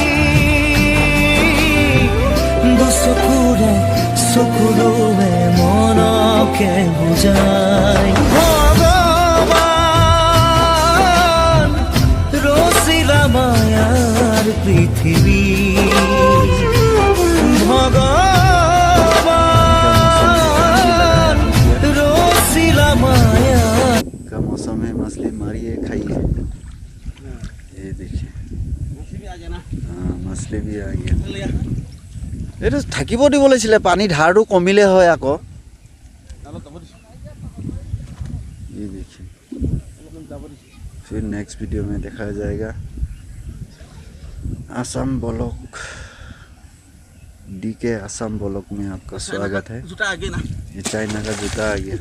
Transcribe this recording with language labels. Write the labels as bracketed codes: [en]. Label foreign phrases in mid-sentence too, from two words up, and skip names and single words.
[as] দুচকুৰে চকুৰে মনকে বুজাই ভগৱান ৰচিলা মায়াৰ পৃথিৱী ভগৱান ৰচিলা মায়া [hi] का मौसम है, मछली मारिए खाइए। ये देखिए, हाँ मछली भी आ गया। [as] এইটো থাকিব দিব লাগিছিলে, পানী ধাৰটো কমিলে হয় আকৌ। [hi] ये देखिए, फिर [en] next video [hi] में दिखाया जाएगा। आसाम ब्लॉक DK आसाम ब्लॉक में आपका स्वागत है। जूता आगे ना ये चाइना का जूता आ गया।